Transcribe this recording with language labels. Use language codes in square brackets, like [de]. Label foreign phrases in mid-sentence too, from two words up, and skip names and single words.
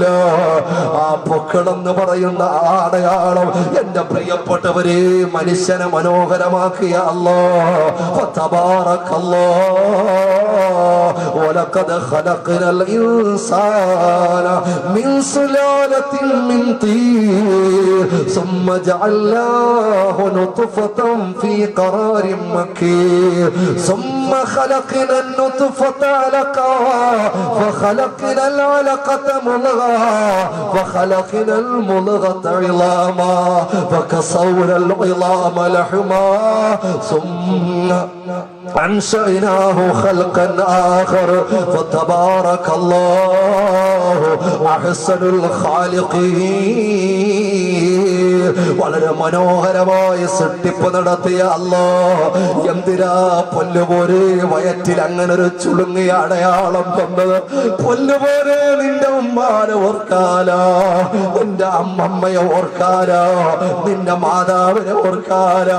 [ml] ആ പൊക്കളെന്ന് പറയുന്ന ആ അടയാളം എന്റെ പ്രിയപ്പെട്ടവരെ മനുഷ്യനെ മനോഹരമാക്കിയ അല്ലാഹ് [ar] تبارك الله ولقد خلقنا الإنسان من سلالة من طين ثم جعلناه نطفة في قرار مكين ثم خلقنا النطفة علقة فخلقنا العلقة مضغة فخلقنا المضغة عظاما فكسونا العظام لحما ثم أنشأناه خلقا آخر فتبارك الله أحسن الخالقين. [ml] വളരെ മനോഹരമായ സൃഷ്ടിപ്പ് നടത്തിയ അല്ലാഹ് എന്തിനാ പൊല്ലുപോലെ വയറ്റിൽ അങ്ങനെ ഒരു ചുളുങ്ങിയ അടയാളം തന്നത്? പൊല്ലുപോലെ നിന്റെ ഉമ്മാനെ ഓർക്കാലോ, നിന്റെ അമ്മമ്മയെ ഓർക്കാലോ, നിന്റെ മാതാവിനെ ഓർക്കാലോ.